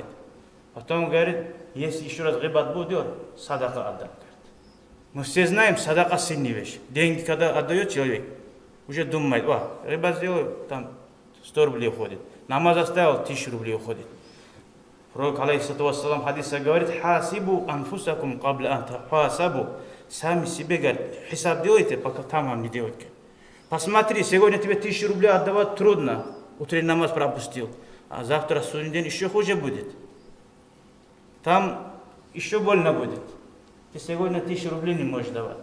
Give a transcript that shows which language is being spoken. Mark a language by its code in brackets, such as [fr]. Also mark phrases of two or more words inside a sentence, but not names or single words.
[ru] Потом говорит, если еще раз гибат буду делать, садака отдам. Мы все знаем, садака сильная вещь. Деньги, когда отдает человек, уже думает, гибат сделаю, там 100 рублей уходит. Намаз оставил, 1000 рублей уходит. Пророк, [ar] عليه الصلاة والسلام, [ru] хадиса говорит, [ar] حاسبوا أنفسكم قبل أن تحاسبوا. [ru] Сами себе, говорит, хисаб делайте, пока там вам не делайте. Посмотри, сегодня тебе 1000 рублей отдавать трудно. Утренний намаз пропустил. А завтра, судный день, еще хуже будет. Там еще больно будет. Ты сегодня 1000 рублей не можешь давать.